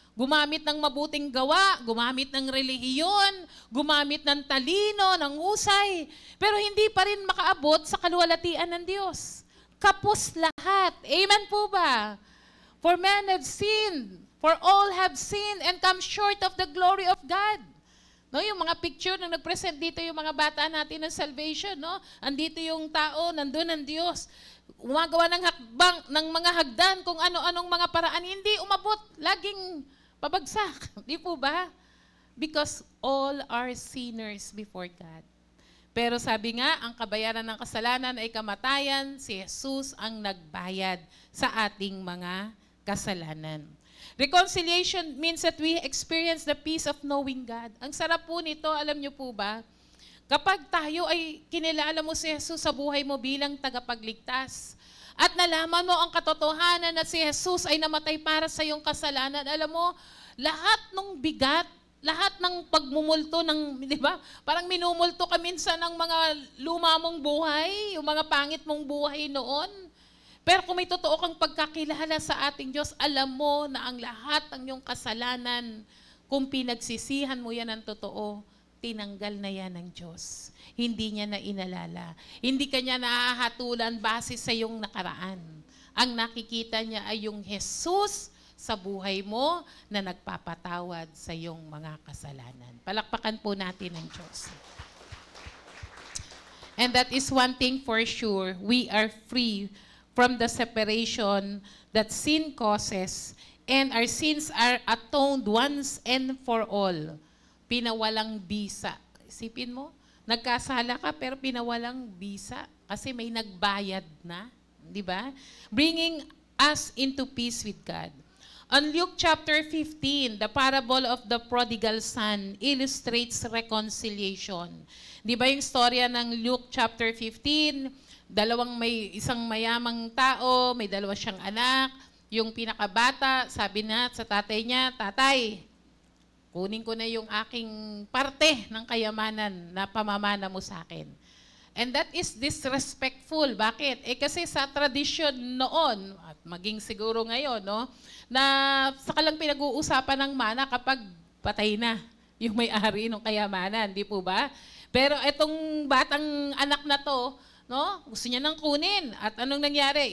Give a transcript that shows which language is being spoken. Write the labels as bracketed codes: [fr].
[tl] Gumamit ng mabuting gawa, gumamit ng relihiyon, gumamit ng talino, ng husay, pero hindi pa rin makaabot sa kaluwalhatian ng Diyos. Kapos lahat. Amen po ba? [en] For men have sinned, for all have sinned and come short of the glory of God. [tl] No, yung mga picture na nag-present dito yung mga bata natin ng salvation, no? Andito yung tao, nandun ang Diyos. Umagawa ng hakbang, ng mga hagdan, kung ano-anong mga paraan, hindi umabot, laging pabagsak. Di po ba? [en] Because all are sinners before God. [tl] Pero sabi nga, ang kabayaran ng kasalanan ay kamatayan, si Jesus ang nagbayad sa ating mga kasalanan. [en] Reconciliation means that we experience the peace of knowing God. [tl] Ang sarap po nito, alam niyo po ba? Kapag tayo ay kinilala mo si Jesus sa buhay mo bilang tagapagligtas, at nalaman mo ang katotohanan na si Jesus ay namatay para sa iyong kasalanan, alam mo, lahat ng bigat, lahat ng pagmumulto ng, di ba? Parang minumulto ka minsan ng mga luma mong buhay, yung mga pangit mong buhay noon. Pero kung may totoo kang pagkakilala sa ating Diyos, alam mo na ang lahat ng iyong kasalanan, kung pinagsisihan mo yan ng totoo, tinanggal na yan ng Diyos. Hindi niya na inalala. Hindi ka niya nahahatulan base sa iyong nakaraan. Ang nakikita niya ay yung Jesus sa buhay mo na nagpapatawad sa iyong mga kasalanan. Palakpakan po natin ang Diyos. [en] And that is one thing for sure, we are free from the separation that sin causes, and our sins are atoned once and for all. [tl] Pinawalang bisa. Isipin mo, nagkasala ka pero pinawalang bisa kasi may nagbayad na, di ba? [en] Bringing us into peace with God. On Luke chapter 15, the parable of the prodigal son illustrates reconciliation. [tl] Di ba yung storya ng Luke chapter 15, isang mayamang tao, may dalawa siyang anak, yung pinakabata, sabi na sa tatay niya, "Tatay, kunin ko na yung aking parte ng kayamanan na pamamana mo sa akin." [en] And that is disrespectful. [tl] Bakit? Kasi sa tradisyon noon, at maging siguro ngayon, no, na saka lang pinag-uusapan ng mana kapag patay na yung may-ari ng kayamanan, di po ba? Pero itong batang anak na to, no, gusto niya nang kunin. At anong nangyari?